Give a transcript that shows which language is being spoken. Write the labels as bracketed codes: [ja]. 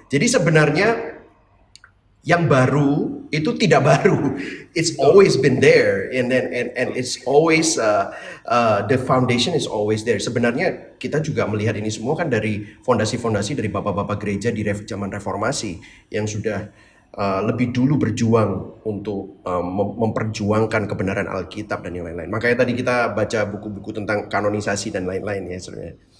[id] Jadi sebenarnya yang baru itu tidak baru. [en] It's always been there, and it's always the foundation is always there. [id] Sebenarnya kita juga melihat ini semua kan dari fondasi-fondasi dari bapak-bapak gereja di zaman reformasi yang sudah lebih dulu berjuang untuk memperjuangkan kebenaran Alkitab dan yang lain-lain. Makanya tadi kita baca buku-buku tentang kanonisasi dan lain-lain ya sebenarnya.